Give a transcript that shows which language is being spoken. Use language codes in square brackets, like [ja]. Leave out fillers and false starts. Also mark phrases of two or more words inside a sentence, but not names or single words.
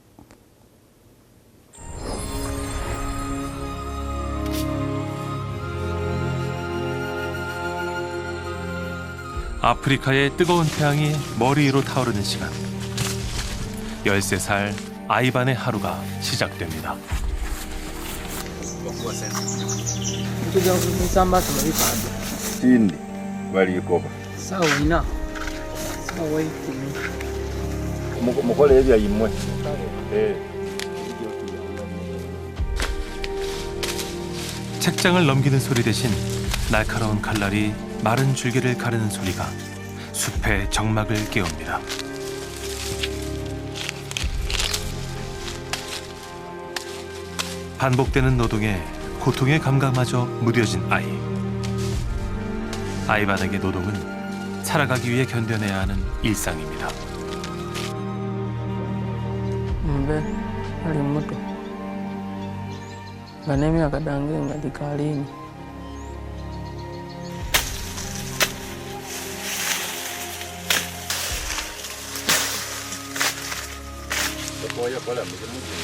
[ko] 아프리카의 뜨거운 태양이 머리 위로 타오르는 시간. 13살 아이반의 하루가 시작됩니다. [lg] Tindi balikoba Sawina. Sawai. mukole ebya yimwe [ko] 책장을 넘기는 소리 대신 날카로운 칼날이 마른 줄기를 가르는 소리가 숲의 정막을 깨웁니다. 반복되는 노동에 고통의 감각마저 무뎌진 아이. 아이반에게 노동은 살아가기 위해 견뎌내야 하는 일상입니다. [lg] Mbe ali muto. Ganemi akadange ngadi kalini. oya kola muzimu